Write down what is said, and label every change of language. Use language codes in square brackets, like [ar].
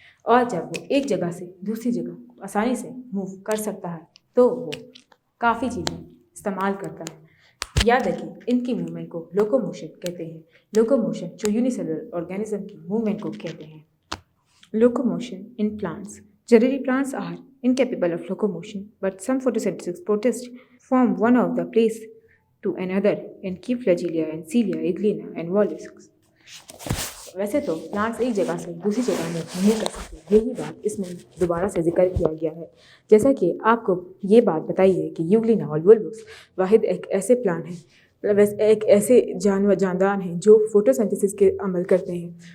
[hi] और जब वो एक जगह से दूसरी जगह आसानी से मूव कर सकता है तो वो काफ़ी चीज़ें इस्तेमाल करता है। याद रखिए, इनकी मूवमेंट को लोकोमोशन कहते हैं। लोकोमोशन जो यूनिसेलुलर ऑर्गेनिज्म की मूवमेंट को कहते हैं। [en] Locomotion in plants. Generally, plants are incapable of locomotion, but some photosynthetic protists form one of the place to another and keep flagellae and cilia, iglina and mollusks. [hi] वैसे तो plants एक जगह से दूसरी जगह में नहीं कर सकते, यही बात इसमें दोबारा से जिक्र किया गया है। जैसा कि आपको ये बात बताई है कि यूग्लिना और वुल्वक्स वाहिद एक ऐसे प्लांट हैं, एक ऐसे जानदार हैं जो फोटोसिंथेसिस के अमल करते हैं।